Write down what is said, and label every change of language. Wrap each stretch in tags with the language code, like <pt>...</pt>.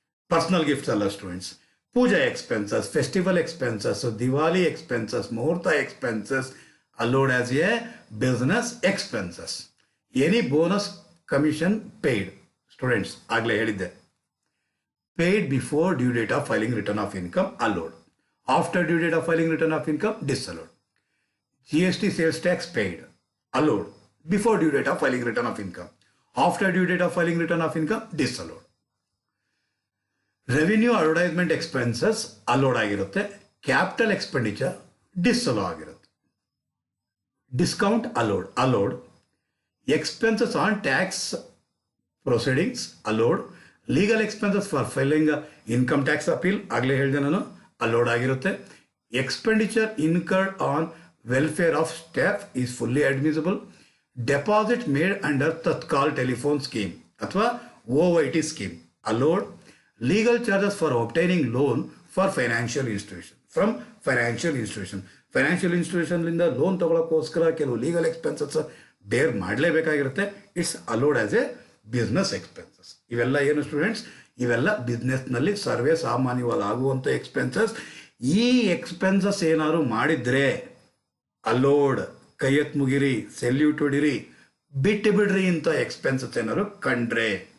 <en>personal gifts</en> <kn>ಅಲ್ಲ students.</kn> <en>Puja expenses, festival expenses, Diwali expenses, muhurta expenses allowed as a business expenses. Any bonus commission paid students,</en> <kn>ಆಗಲೇ ಹೇಳಿದ್ದೆ,</kn> <en>Paid before due date of filing return of income allowed, after due date of filing return of income disallowed. GST sales tax paid allowed before due date of filing return of income, after due date of filing return of income disallowed. Revenue advertisement expenses allowed</en> <kn>ಆಗಿರುತ್ತೆ,</kn> <en>capital expenditure disallow ಆಗಿರುತ್ತೆ. Discount allowed, expenses on tax proceedings allowed, legal expenses for filing income tax appeal</en> <kn>ಆಗಲೇ ಹೇಳಿದೆ ನಾನು,</kn> <en>allowed</en> <kn>ಆಗಿರುತ್ತೆ.</kn> <en>Expenditure incurred on welfare of staff is fully admissible. Deposit made under Tatkal telephone scheme ಅಥವಾ OIT scheme allowed. Legal charges for obtaining loan for financial institution from financial institution</en> <kn>ಲಿಂದ loan ತಗೊಳ್ಳೋಕ್ಕೋಸ್ಕರ ಕೆಲವು legal expenses ಬೇರ್ ಮಾಡಲೇಬೇಕಾಗಿರುತ್ತೆ.</kn> <en>It's allowed as a business expenses.</en> <kn>ಇವೆಲ್ಲ ಏನು students, ಇವೆಲ್ಲ ಬಿಸ್ನೆಸ್ನಲ್ಲಿ ಸರ್ವೇ ಸಾಮಾನ್ಯವಾಗಿ ಆಗುವಂಥ expenses. ಈ ಎಕ್ಸ್ಪೆನ್ಸಸ್ ಏನಾದ್ರು ಮಾಡಿದ್ರೆ ಅಲೋಡ್, ಕೈ ಎತ್ ಮುಗಿರಿ, ಸೆಲ್ಯೂಟ್ ಹೊಡಿರಿ, ಬಿಟ್ಟು ಬಿಡ್ರಿ ಇಂಥ ಎಕ್ಸ್ಪೆನ್ಸಸ್ ಏನಾದ್ರು ಕಂಡ್ರೆ.</kn>